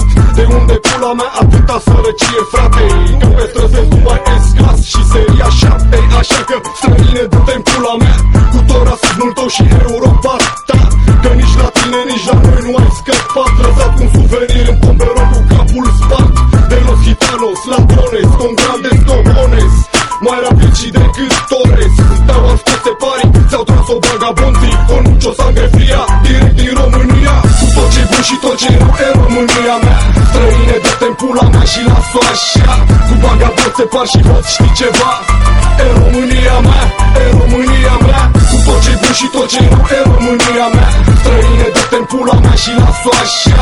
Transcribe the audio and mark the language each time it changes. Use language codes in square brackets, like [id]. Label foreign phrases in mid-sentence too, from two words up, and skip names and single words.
[ro] De unde pula mea atâta sărăcie, frate? Că pe străzesc nu mai S-clas și seria 7. Așa că, străine, dă-te în pula mea cu tot rasismul tău și Europa ta. Că nici la tine, nici la noi nu ai scăpat. Lăsat un suvenir în tomberon cu capul spart. [es] De los gitanos, ladrones, con grandes cojones, [ro] mai rapid și decât Torres. Te-au ars peste pari, ți-au tras o vagabondii [es] con mucho sangre fria, [ro] direct din România. Cu tot ce bun și tot ce rău e România mea. Străine, dă-te în pula mea și las-o așa. Cu vagabond se par și hoți, știi ceva? E România mea, e România mea. Cu tot ce bun și tot ce rău e România mea. Străine, dă-te în pula mea și las-o așa.